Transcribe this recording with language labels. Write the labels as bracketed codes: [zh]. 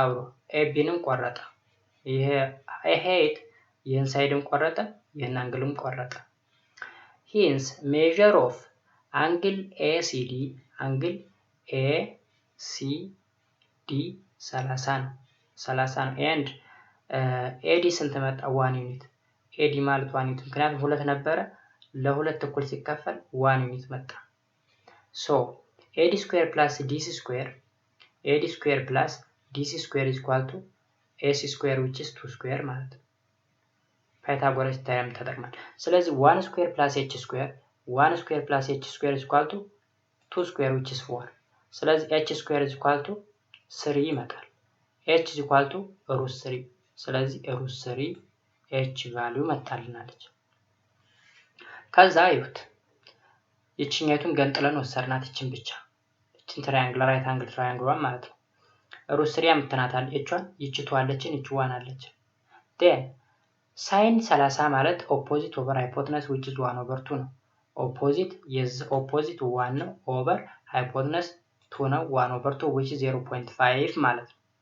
[am] አብሮ ኤቢንም ቆረጠ። ይሄ ሄድ ይሄን ሳይድም ቆረጠ፣ ይሄን አንግልም ቆረጠ። [en] hence measure of angle ACD [am] angle ACD 30 ነው 30 ነው and AD ስንት መጣ? 1 ዩኒት። AD ማለት 1 ዩኒት ምክንያቱም ሁለት ነበረ ለሁለት እኩል ሲከፈል 1 ዩኒት መጣ። [en] so AD square plus DC square AD square plus DC square is equal to AC square which is 2 square [am] ማለት ነው። Pythagorean theorem ተጠቅመን ስለዚህ [en] 1 square plus h square 1 square plus h square is equal to 2 square which is 4 [am] ስለዚህ [en] h square is equal to 3 [am] ይመጣል። [en] h is equal to root 3 [am] ስለዚህ root 3 h value መጣልናለች። ከዛ ይሁት ይችኛቱን ገንጥለን ወሰርናት ይችን ብቻ እቺን ትራያንግል ራይት አንግል ትራያንግሏን ማለት ነው። ሩት 3 አምጥተናታል። እቿን ይቺ 2 አለችን ይቺ 1 አለች። then sin 30 ማለት ኦፖዚት ኦቨር ሃይፖተነስ [en] which is 1/2 [am] ነው። ኦፖዚት ኦፖዚት 1 ነው ኦቨር ሃይፖተነስ 2 ነው 1/2 [en] which is 0.5 [am] ማለት ነው።